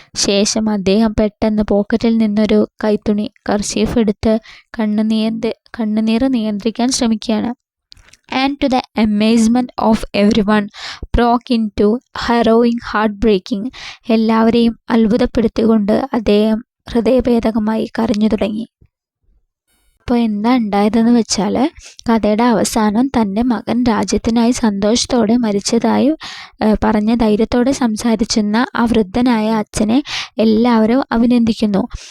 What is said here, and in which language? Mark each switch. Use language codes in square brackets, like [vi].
[ml] ശേഷം അദ്ദേഹം പെട്ടെന്ന് പോക്കറ്റിൽ നിന്നൊരു കൈത്തുണി കർച്ചീഫ് എടുത്ത് കണ്ണുനീർ നിയന്ത്രിക്കാൻ ശ്രമിക്കുകയാണ്. [en] And to the amazement of everyone, broke into harrowing heartbreaking. [ml] എല്ലാവരെയും അത്ഭുതപ്പെടുത്തിക്കൊണ്ട് അദ്ദേഹം ഹൃദയഭേദകമായി കരഞ്ഞു തുടങ്ങി. അപ്പോൾ എന്താ ഉണ്ടായതെന്ന് വെച്ചാൽ, കഥയുടെ അവസാനം തൻ്റെ മകൻ രാജ്യത്തിനായി സന്തോഷത്തോടെ മരിച്ചതായി പറഞ്ഞ ധൈര്യത്തോടെ സംസാരിച്ചെന്ന ആ വൃദ്ധനായ അച്ഛനെ എല്ലാവരും അഭിനന്ദിക്കുന്നു.